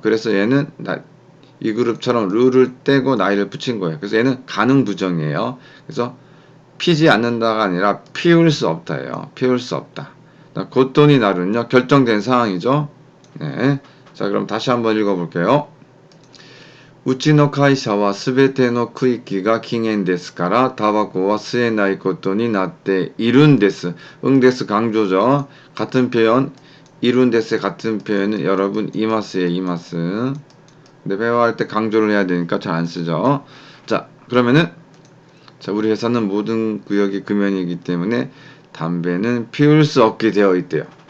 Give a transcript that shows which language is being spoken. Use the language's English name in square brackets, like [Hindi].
[Korean] 그래서 얘는 이 그룹처럼 룰을 떼고 나이를 붙인 거예요. 그래서 얘는 가능 부정이에요. 그래서 피지 않는다가 아니라 피울 수 없다예요. 피울 수 없다. 고토니 나루는요, 결정된 상황이죠. 네. 자, 그럼 다시 한번 읽어볼게요. [Japanese] うちの会社はすべての区域が禁煙ですから、タバコは吸えないことになっているんです。 [Korean] 응데스 강조죠. 같은 표현, 이룬데스 같은 표현은 여러분 이마스에 이마스. 근데 회화할 때 강조를 해야 되니까 잘 안 쓰죠. 자, 그러면은 자, 우리 회사는 모든 구역이 금연이기 때문에 담배는 피울 수 없게 되어 있대요.